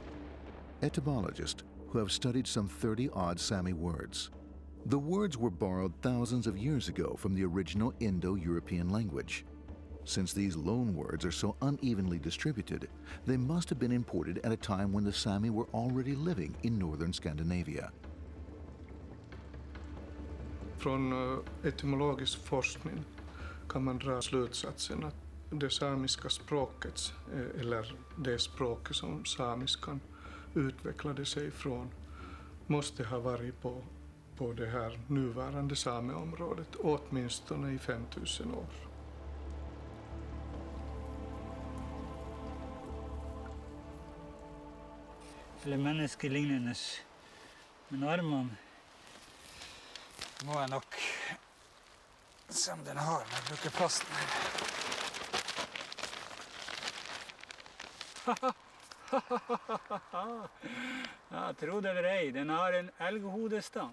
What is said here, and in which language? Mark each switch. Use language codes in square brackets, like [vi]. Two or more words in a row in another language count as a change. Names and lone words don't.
[en] Etymologists who have studied some 30-odd Sami words. The words were borrowed thousands of years ago from the original Indo-European language. Since these loan words are so unevenly distributed, they must have been imported at a time when the Sami were already living in northern Scandinavia. [sv] Från etymologisk forskning kan man dra slutsatsen att det samiska språket, eller det språk som samiskan utvecklade sig från, måste ha varit på det här nuvarande sameområdet åtminstone i 5000 år. [no] Eller menneskelignende, men armene må jeg nok som den har når jeg bruker plasten her. Ja, tro det eller ej, den har en elghodestang.